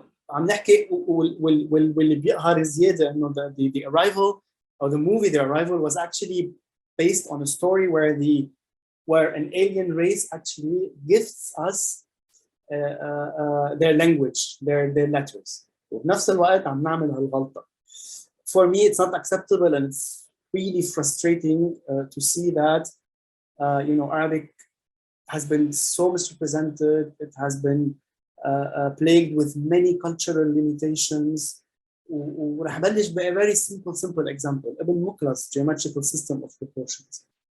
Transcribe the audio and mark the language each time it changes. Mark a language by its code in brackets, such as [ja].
[ar] عم نحكي واللي بيقهر زيادة إنه [en] the Arrival or the movie The Arrival was actually based on a story where an alien race actually gifts us their language, their letters. [ar] وبنفس الوقت عم نعمل هالغلطة. [en] For me, it's not acceptable, and it's really frustrating to see that you know, Arabic has been so misrepresented. It has been plagued with many cultural limitations. [ar] ورح بلش ب [en] a very simple example. ابن مقلص geometrical system of proportions.